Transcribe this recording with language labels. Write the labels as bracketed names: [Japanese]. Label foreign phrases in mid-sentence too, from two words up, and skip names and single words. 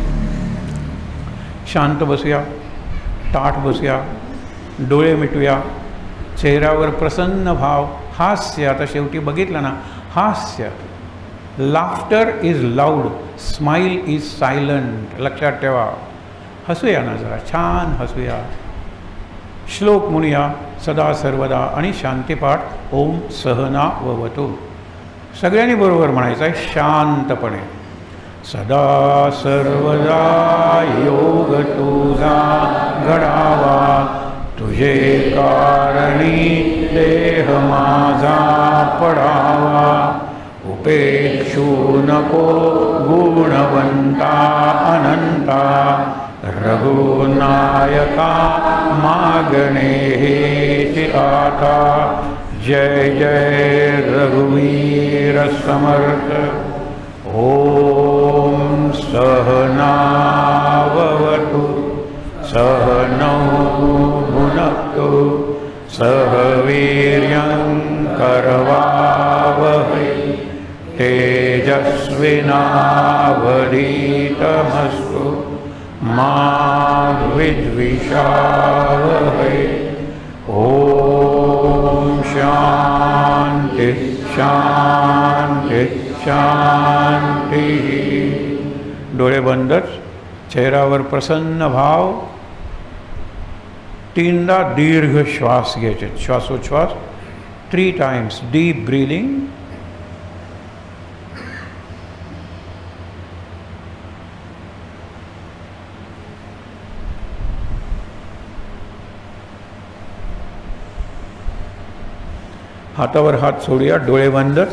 [Marathi] शांत बसूया, ताठ बसूया, डोळे मिटूया, चेहऱ्यावर प्रसन्न भाव, हास्य. आता शेवटी बघितलं ना, हास्य. [English] Laughter is loud, smile is silent. [Marathi] लक्षात ठेवा. हसूया ना जरा, छान हसूया. श्लोक म्हणूया सदा सर्वदा आणि शांतीपाठ [Sanskrit] ओम सहना ववतु. [Marathi] सगळ्यांनी बरोबर म्हणायचं आहे शांतपणे. सदा सर्वदा योग तुझा घडावा, तुझे कारणी देह माझा पडावा. उपेक्षू नको गुणवंता अनंता, रघुनायका मागणे हेची आता. जय जय रघुवीर समर्थ. [Sanskrit] ओम सहना भवतु, सहनौ भुनक्तु, सह वीर्यं करवावहै, तेजस्विनावधीतमस्तु मा विद्विषावहै. ओम शांति शांति शांति. [Marathi] डोळे बंदच, चेहऱ्यावर प्रसन्न भाव. तीनदा दीर्घ श्वास घ्यायचे, श्वासोच्छ्वास [English] 3 times deep breathing. [Marathi] हातावर हात सोडूया, डोळे बंदच.